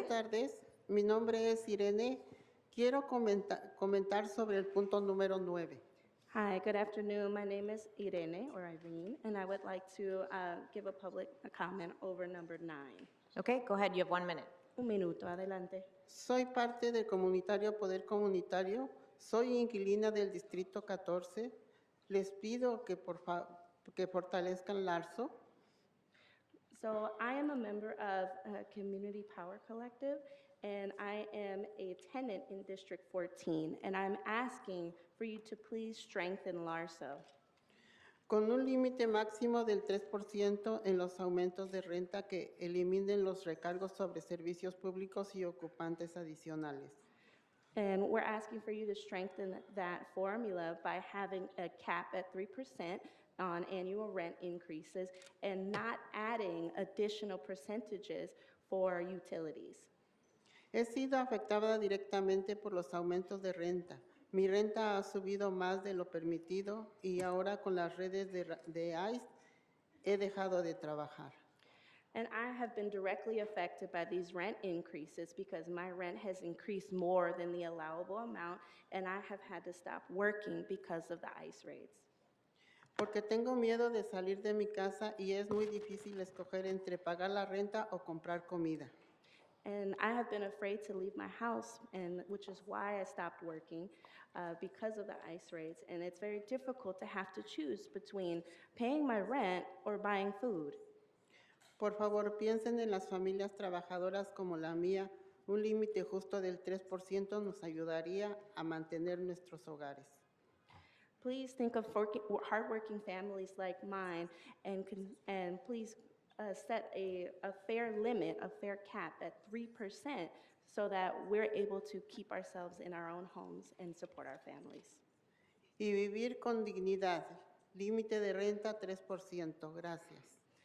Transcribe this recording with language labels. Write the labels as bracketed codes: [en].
[es] Buenas tardes, mi nombre es Irene. Quiero comentar sobre el punto número 9. [en] Hi, good afternoon. My name is Irene, or Irene, and I would like to give a public comment over number 9. Okay, go ahead. You have 1 minute. [es] Un minuto, adelante. Soy parte del comunitario Poder Comunitario. Soy inquilina del Distrito 14. Les pido que fortalezcan LARSO. [en] So I am a member of Community Power Collective, and I am a tenant in District 14, and I'm asking for you to please strengthen LARSO. [es] Con un límite máximo del 3% en los aumentos de renta que eliminen los recargos sobre servicios públicos y ocupantes adicionales. [en] And we're asking for you to strengthen that formula by having a cap at 3% on annual rent increases and not adding additional percentages for utilities. [es] He sido afectada directamente por los aumentos de renta. Mi renta ha subido más de lo permitido y ahora con las redes de ICE he dejado de trabajar. [en] And I have been directly affected by these rent increases because my rent has increased more than the allowable amount, and I have had to stop working because of the ICE raids. Porque tengo miedo de salir de mi casa y es muy difícil escoger entre pagar la renta o comprar comida. And I have been afraid to leave my house, and which is why I stopped working because of the ICE raids. And it's very difficult to have to choose between paying my rent or buying food. [es] Por favor, piensen en las familias trabajadoras como la mía. Un límite justo del 3% nos ayudaría a mantener nuestros hogares. [en] Please think of hardworking families like mine, and please set a fair limit, a fair cap at 3%, so that we're able to keep ourselves in our own homes and support our families. [es] Y vivir con dignidad. Límite de renta 3%. Gracias.